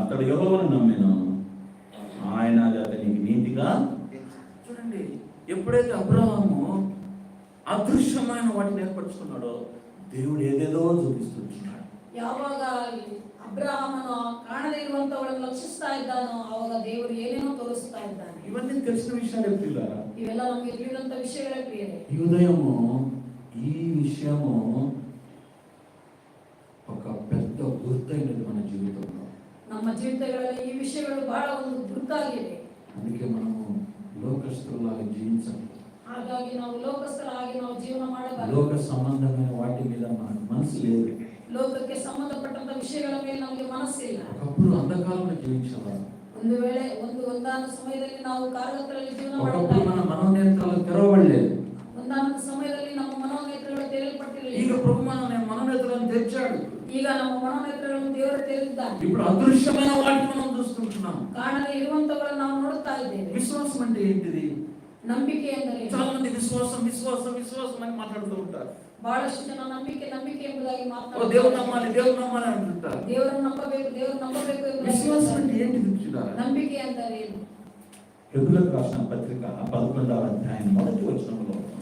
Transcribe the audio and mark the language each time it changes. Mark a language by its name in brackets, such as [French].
[Telugu] అతడు యెహోవాను నమ్మెను, ఆయన అతనికి నీతిగా. చూడండి, ఎప్పుడైతే అబ్రహాము అదృశ్యమైన వాటిని ఏర్పరచుకున్నాడో దేవుడు ఏదేదో చూపిస్తున్నాడు. [Kannada] ಯಾವಾಗ ಅಬ್ರಹಾಮನು ಕಾಣದೇ ಇರುವಂತವಳನ್ನು ಲಕ್ಷಿಸ್ತಾ ಇದ್ದಾನೋ ಆವಾಗ ದೇವರು ಏನೇನೋ ತೋರಿಸ್ತಾ ಇದ್ದಾನೆ. [Telugu] ఇవన్నీ తెలిసిన విషయాలే ప్రియులారా. [Kannada] ಇವೆಲ್ಲ ನಮಗೆ ತಿಳಿದಂತ ವಿಷಯಗಳೇ ಪ್ರಿಯರೇ. [Telugu] ఈ ఉదయము ఈ విషయము ఒక పెద్ద గుర్తైనది మన జీవితంలో. [Kannada] ನಮ್ಮ ಜೀವಿತಗಳಲ್ಲಿ ಈ ವಿಷಯಗಳು ಬಹಳ ಒಂದು ಗುರುತಾಗಿವೆ. [Telugu] అందుకే మనము లోకస్తులాగా జీవించాలి. [Kannada] ಹಾಗಾಗಿ ನಾವು ಲೋಕಸ್ಥರಾಗಿ ನಾವು ಜೀವನ ಮಾಡಬಾರದು. [Telugu] లోక సంబంధమైన వాటి మీద మనకు మనసు లేదు. [Kannada] ಲೋಕಕ್ಕೆ ಸಂಬಂಧಪಟ್ಟಂತ ವಿಷಯಗಳ ಮೇಲೆ ನಮಗೆ ಮನಸ್ಸಿಲ್ಲ. [Telugu] ఒకప్పుడు అంధకారంలో జీవించేవారు. [Kannada] ಒಂದು ವೇಳೆ ಒಂದಾದ ಸಮಯದಲ್ಲಿ ನಾವು ಕಾರ್ಯದಲ್ಲಿ ಜೀವನ [Telugu] ఒకప్పుడు మన [Kannada] ಮಾಡುತ್ತಾ [Telugu] మనోనేత్రాలు తెరవబడలేదు. [Kannada] ಒಂದಾದ ಸಮಯದಲ್ಲಿ ನಮ್ಮ ಮನೋನೇತ್ರಗಳು ತೆರೆಯಲ್ಪಟ್ಟಿರಲಿಲ್ಲ. ಈಗ [Telugu] ప్రభు మన మనోనేత్రాలను తెరిచాడు. [Kannada] ಈಗ ನಮ್ಮ ಮನೋನೇತ್ರಗಳನ್ನು ದೇವರು ತೆರೆದಿದ್ದಾನೆ. [Telugu] ఇప్పుడు అదృశ్యమైన వాటిని మనం చూస్తుంటున్నాం. [Kannada] ಕಾಣದೇ ಇರುವಂತವುಗಳನ್ನು ನಾವು ನೋಡುತ್ತಾ ಇದ್ದೇವೆ. [Telugu] విశ్వాసం అంటే ఏంటిది? [Kannada] ನಂಬಿಕೆ ಎಂದರೆ [Telugu] చాలా మంది విశ్వాసం విశ్వాసం విశ్వాసం అని మాట్లాడుతూ ఉంటారు. [Kannada] ಬಹಳಷ್ಟು ಜನ ನಂಬಿಕೆ ಎಂಬುದಾಗಿ [Telugu] దేవుడు నమ్మాలి అంటుంటారు. [Kannada] ದೇವರನ್ನು ನಂಬಬೇಕು [Telugu] విశ్వాసం అంటే [Kannada] ಎಂಬುದಾಗಿ [Telugu] ఏంటి చూడాలి? [Kannada] ನಂಬಿಕೆ ಅಂದರೆ ಏನು? [Telugu] హెబ్రీయులకు రాసిన పత్రిక 11వ అధ్యాయం మొదటి వచనంలో,